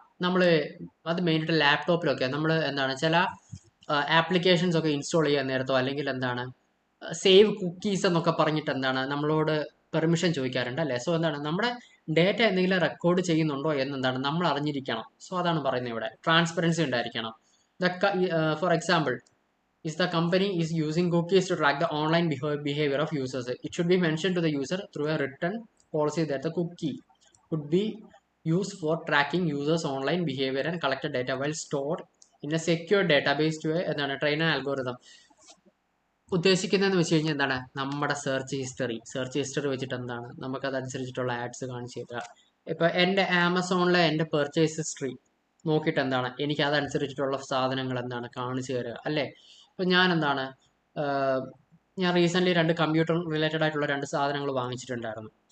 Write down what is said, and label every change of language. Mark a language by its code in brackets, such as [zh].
[ml] നമ്മൾ അത് മെയിനായിട്ട് ലാപ്ടോപ്പിലൊക്കെ നമ്മൾ എന്താണ് ചില ആപ്ലിക്കേഷൻസ് ഒക്കെ ഇൻസ്റ്റാൾ ചെയ്യാൻ നേരത്തോ അല്ലെങ്കിൽ എന്താണ് സേവ് കുക്കീസ് എന്നൊക്കെ പറഞ്ഞിട്ട് എന്താണ് നമ്മളോട് പെർമിഷൻ ചോദിക്കാറുണ്ട് അല്ലേ. സോ എന്താണ് നമ്മുടെ ഡേറ്റ എന്തെങ്കിലും റെക്കോർഡ് ചെയ്യുന്നുണ്ടോ എന്നെന്താണ് നമ്മൾ അറിഞ്ഞിരിക്കണം. സോ അതാണ് പറയുന്നത് ഇവിടെ ട്രാൻസ്പെറൻസി ഉണ്ടായിരിക്കണം. [en] For example, is the company is using cookies to track the online behavior of users. It should be mentioned to the user through a written policy that the cookie could be used for tracking users' online behavior and collected data while stored in a secure database to a trainer algorithm. [ml] ഉദ്ദേശിക്കുന്നതെന്ന് വെച്ച് കഴിഞ്ഞാൽ എന്താണ്, നമ്മുടെ search history വെച്ചിട്ട് എന്താണ് നമുക്കതനുസരിച്ചിട്ടുള്ള ads കാണിച്ചു തരിക. ഇപ്പം എൻ്റെ ആമസോണിലെ എൻ്റെ പെർച്ചേസ് ഹിസ്റ്ററി നോക്കിയിട്ട് എന്താണ് എനിക്ക് അതനുസരിച്ചിട്ടുള്ള സാധനങ്ങൾ എന്താണ് കാണിച്ചു തരിക അല്ലേ. ഇപ്പം ഞാൻ എന്താണ് ഞാൻ റീസെൻ്റ്ലി 2 കമ്പ്യൂട്ടർ റിലേറ്റഡ് ആയിട്ടുള്ള 2 സാധനങ്ങൾ വാങ്ങിച്ചിട്ടുണ്ടായിരുന്നു.